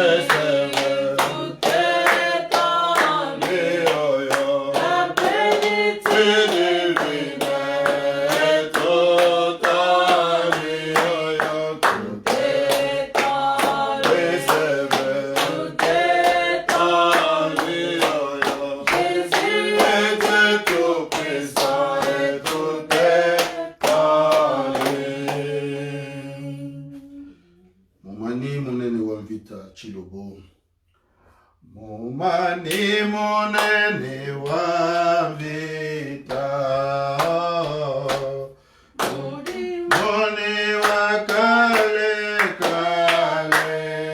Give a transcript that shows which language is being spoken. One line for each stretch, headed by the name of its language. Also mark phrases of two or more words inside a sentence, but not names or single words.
French: lui, la plénitude divine est tout en lui, tout est en lui, c'est vrai, tout est en lui, Jésus est Dieu tout-puissant, et tout est en lui.
Luba-Katanga: Mumani munene wa Mvita Chilobo. Mumani munene wa Mvita. Muni wa kale kale.